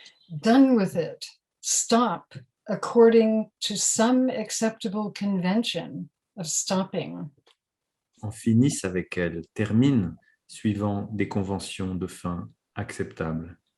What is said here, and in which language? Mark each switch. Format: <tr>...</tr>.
<en>Done with it. Stop according to some acceptable convention of stopping.</en> <fr>En finisse avec elle, termine suivant des conventions de fin acceptables.</fr>